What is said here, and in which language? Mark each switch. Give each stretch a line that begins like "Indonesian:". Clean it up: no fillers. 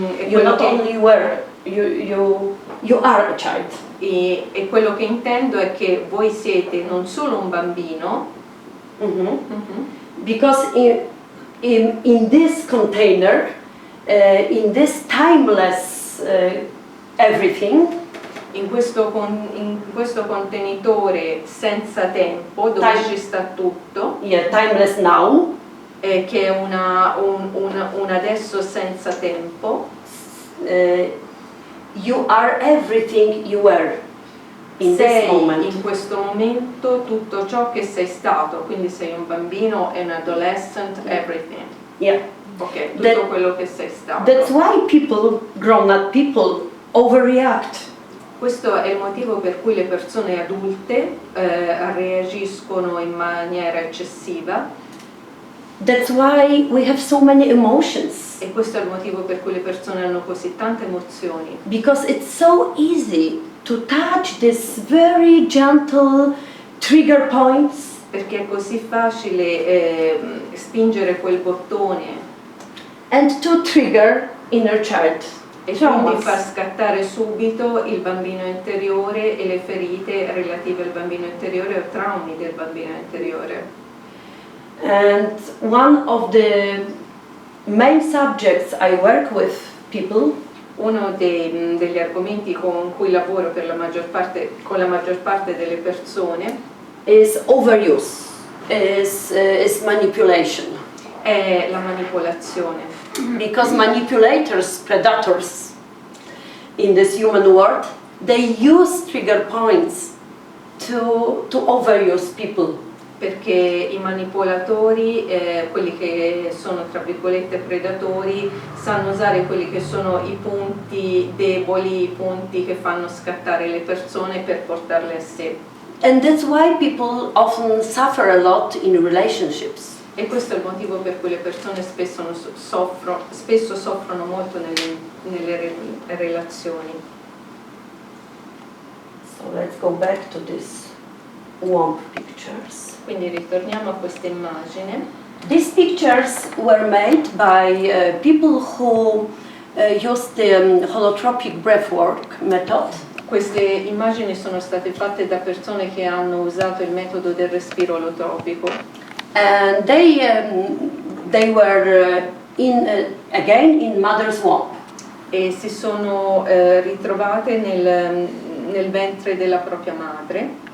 English: You not only were, you are a child.
Italian: E quello che intendo è che voi siete non solo un bambino,
English: Because in this container, in this timeless everything,
Italian: in questo contenitore senza tempo dove ci sta tutto,
English: timeless now,
Italian: che è un adesso senza tempo.
English: You are everything you were in this moment.
Italian: In questo momento tutto ciò che sei stato, quindi sei un bambino,
English: an adolescent, everything. Yeah.
Italian: Ok, tutto quello che sei stato.
English: That's why people, grown-up people, overreact.
Italian: Questo è il motivo per cui le persone adulte reagiscono in maniera eccessiva.
English: That's why we have so many emotions.
Italian: E questo è il motivo per cui le persone hanno così tante emozioni.
English: Because it's so easy to touch this very gentle trigger points.
Italian: Perché è così facile spingere quel bottone
English: And to trigger inner child
Italian: e quindi
English: traumas.
Italian: fa scattare subito il bambino interiore e le ferite relative al bambino interiore o traumi del bambino interiore.
English: And one of the main subjects I work with people
Italian: Uno degli argomenti con cui lavoro con la maggior parte delle persone
English: is overuse, is manipulation.
Italian: è la manipolazione.
English: Because manipulators, predators in this human world, they use trigger points to overuse people.
Italian: Perché i manipolatori, quelli che sono tra virgolette predatori, sanno usare quelli che sono i punti deboli, i punti che fanno scattare le persone per portarle a sé.
English: And that's why people often suffer a lot in relationships.
Italian: E questo è il motivo per cui le persone spesso soffrono molto nelle relazioni.
English: So let's go back to these warm pictures.
Italian: Quindi ritorniamo a questa immagine.
English: These pictures were made by people who used the holotropic breathwork method.
Italian: Queste immagini sono state fatte da persone che hanno usato il metodo del respiro olotropico.
English: And they were again in mother's womb.
Italian: E si sono ritrovate nel ventre della propria madre.